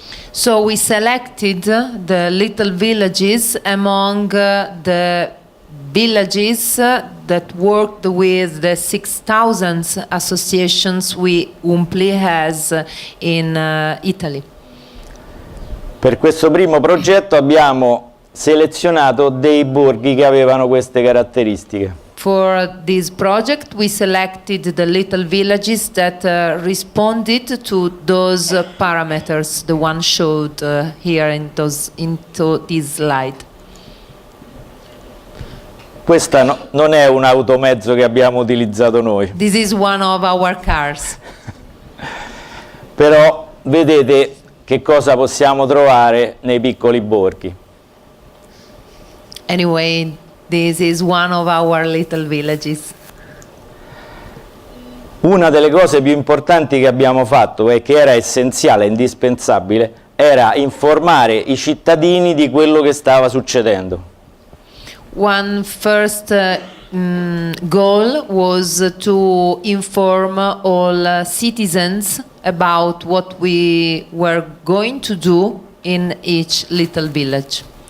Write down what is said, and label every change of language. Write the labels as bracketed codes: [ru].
[en] So we selected the little villages among the villages that worked with the 6,000 associations UMPLI has in Italy. [it] Per questo primo progetto abbiamo selezionato dei borghi che avevano queste caratteristiche. [en] For this project we selected the little villages that responded to those parameters, the one showed here into this slide. [it] Questa non è un automezzo che abbiamo utilizzato noi. [en] This is one of our cars. [it] Però vedete che cosa possiamo trovare nei piccoli borghi. [en] Anyway, this is one of our little villages. [it] Una delle cose più importanti che abbiamo fatto e che era essenziale, indispensabile, era informare i cittadini di quello che stava succedendo. [en] One first goal was to inform all citizens about what we were going to do in each little village.